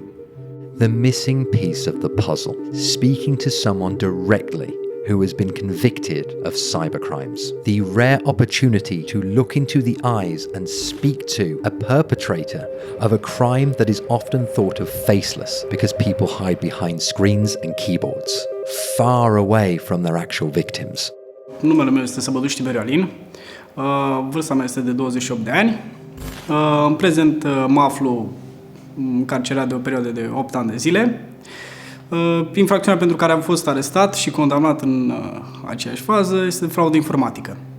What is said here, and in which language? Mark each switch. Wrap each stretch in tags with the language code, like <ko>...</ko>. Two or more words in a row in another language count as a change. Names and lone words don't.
<en>The missing piece of the puzzle, speaking to someone directly who has been convicted of cybercrimes. The rare opportunity to look into the eyes and speak to a perpetrator of a crime that is often thought of faceless because people hide behind screens and keyboards, far away from their actual victims.</en> <ro>Numele meu este Săbăduș Tiberiu Alin, vârsta mea este de 28 de ani. În prezent mă aflu încarcerat de o perioadă de 8 ani de zile. Infracțiunea pentru care am fost arestat și condamnat în aceeași fază este fraudă informatică.</ro>